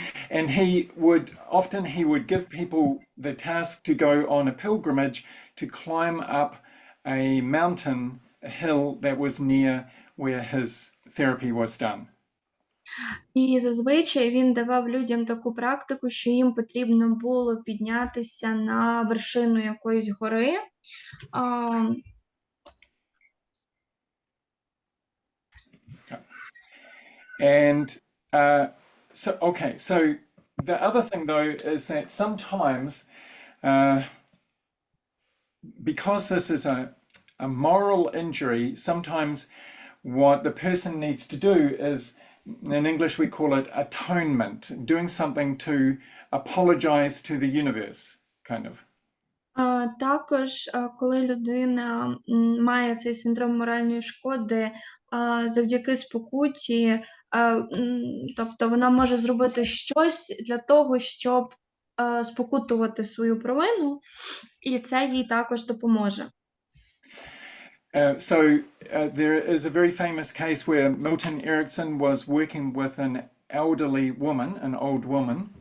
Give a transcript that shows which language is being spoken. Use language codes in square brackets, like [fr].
[en] And he would give people the task to go on a pilgrimage to climb up a mountain, a hill that was near where his therapy was done. [uk] І зазвичай він давав людям таку практику, що їм потрібно було піднятися на вершину якоїсь гори. [en] And so the other thing though is that sometimes, because this is a moral injury, sometimes what the person needs to do is, in English we call it atonement, doing something to apologize to the universe, kind of. [uk] Також, коли людина має цей синдром моральної шкоди, завдяки спокуті, тобто вона може зробити щось для того, щоб спокутувати свою провину, і це їй також допоможе. [en] There is a very famous case where Milton Erickson was working with an elderly woman, an old woman.